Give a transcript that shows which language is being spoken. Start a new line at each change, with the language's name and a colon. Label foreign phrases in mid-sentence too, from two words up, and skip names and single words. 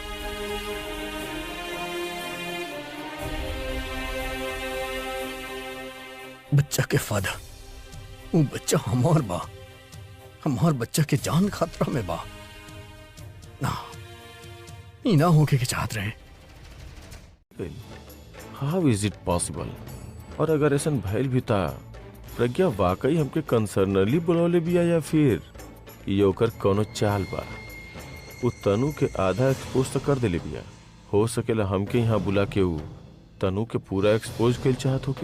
Bhojpuri: बच्चा के फादर, वो बच्चा हमार बा, हमार बच्चा के जान खतरा में बा ना, ई ना होके के चाहत रहे।
English: How is it possible?
Bhojpuri: और अगर ऐसा भइल भी था, प्रज्ञा वाकई हमके कंसर्नली बुलौले बिया या फिर ये ओकर कोनो चाल बा? उ तनु के आधा एक्सपोज तो कर देले बिया, हो सकेला हमके यहाँ बुला के उ तनु के पूरा एक्सपोज कर चाहत होके।